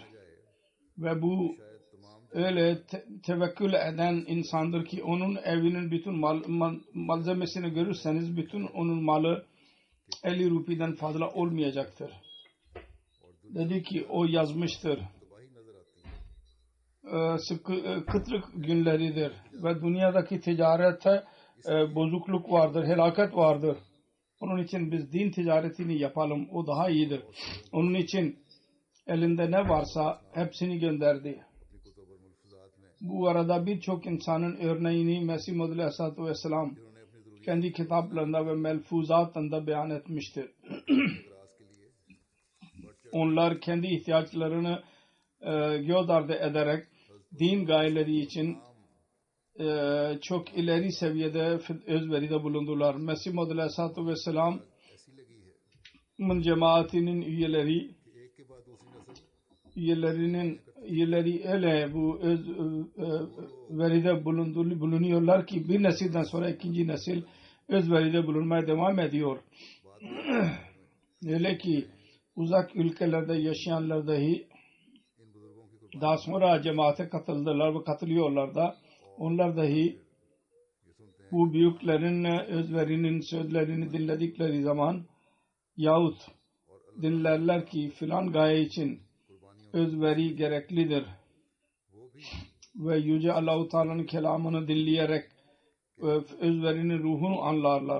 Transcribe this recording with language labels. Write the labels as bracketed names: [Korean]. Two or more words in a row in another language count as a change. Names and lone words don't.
[Turkish] Ve bu öyle tevekkül eden insandır ki onun evinin bütün malzemesini görürseniz bütün onun malı 50 rupiden fazla olmayacaktır. Dedi ki o yazmıştır. [Urdu] تباہی نظر آتی ہے [Turkish] Kıtlık günleridir ve dünyadaki ticarette bozukluk vardır, helaket vardır. Onun için biz din ticaretini yapalım. O daha iyidir. Onun için elinde ne varsa hepsini gönderdi. [Urdu] اپنی کتب اور ملفوظات میں [Turkish] Bu arada birçok insanın örneğini Mesih Muhammed Aleyhisselatü Vesselam [Urdu] جنہوں نے اپنی ضرورت [Turkish] kendi kitaplarında ve melfuzatında beyan etmiştir. [Urdu] گراس کے لیے [Turkish] Onlar kendi ihtiyaçlarını göz ardı ederek din gayeleri için çok ileri seviyede özveride bulundular. Mesih Muhammed Aleyhisselatü Vesselam'ın [Urdu] ایسی لگی ہے [Turkish] cemaatinin üyeleri [Urdu] کہ ایک کے بعد دوسری نسل [Turkish] üyeleri öyle bu özveride bulunuyorlar ki bir nesilden sonra ikinci nesil özveride bulunmaya devam ediyor. Öyle ki uzak ülkelerde yaşayanlar dahi [Urdu] ان بزرگوں کی [Turkish] daha sonra cemaate katıldılar ve katılıyorlar da onlar dahi bu büyüklerin özverinin sözlerini dinledikleri zaman yahut dinlerler ki filan gaye için özveri gereklidir ve Yüce Allah-u Teala'nın kelamını dinleyerek özverinin ruhunu anlarlar.